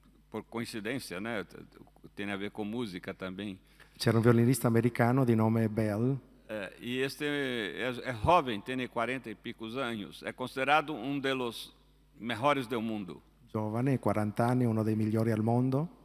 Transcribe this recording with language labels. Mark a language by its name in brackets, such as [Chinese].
[Portuguese] por coincidência, né? Tem a ver com música também. [Italian] C'era un violinista americano di nome Bell, [Portuguese] E este é jovem, tem 40 e picos anos. É considerado [Spanish] de los mejores [Portuguese] do mundo. [Italian] giovane, 40 anni, uno dei migliori al mondo.